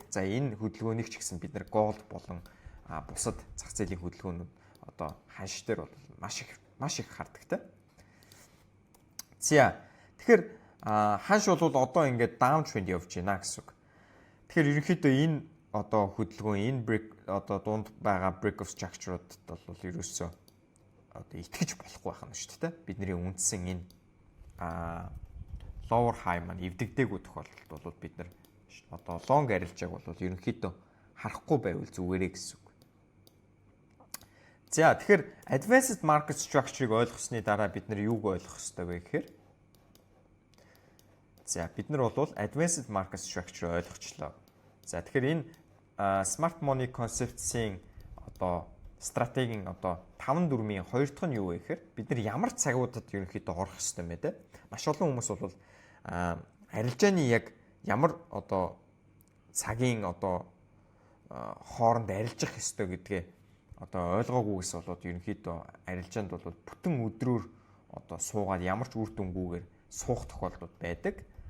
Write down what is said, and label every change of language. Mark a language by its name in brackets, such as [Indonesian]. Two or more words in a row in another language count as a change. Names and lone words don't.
[Mongolian] За энэ хөдөлгөөнийг ч гэсэн бид нар gold болон бусад зах зээлийн хөдөлгөөнүүд одоо ханш дээр бол маш их харддаг. За тэгэхээр ханш бол одоо ингээд [English] down trend [Mongolian] явж байна гэсэн үг. Тэгэхээр ерөнхийдөө энэ одоо хөдөлгөөн энэ break одоо дунд байгаа [English] break of structure- [Mongolian] уудад бол ерөөсөө одоо итгэж болохгүй байх нь шүү дээ. Бидний үндсэн энэ [English] lower high [Mongolian] маань эвдэгдээгүй тохиолдолд бол бид нар одоо long арилжааг бол ерөнхийдөө харахгүй байвал зүгээрээ гэсэн үг. За тэгэхээр [English] advanced market structure- [Mongolian] ыг ойлгосны дараа бид нар юуг ойлгох ёстой вэ гэхээр за бид нар бол [English] advanced market structure [Mongolian] ойлгочлоо. За тэгэхээр энэ [English] smart money concept- [Mongolian] ийн одоо стратегийн одоо 5-4-ийн 2 дахь нь юу вэ гэхээр бид нар ямар цагуудад ерөнхийдөө орох ёстой юм бэ те? Маш олон хүмүүс бол арилжааны яг ямар одоо цагийн одоо хооронд арилжах ёстой гэдгээ одоо ойлгоогүйгээс болоод ерөнхийдөө арилжаанд бол бүтэн өдрөөр одоо суугаад ямар ч үр дүнгүйгээр суух тохиолдол байдаг.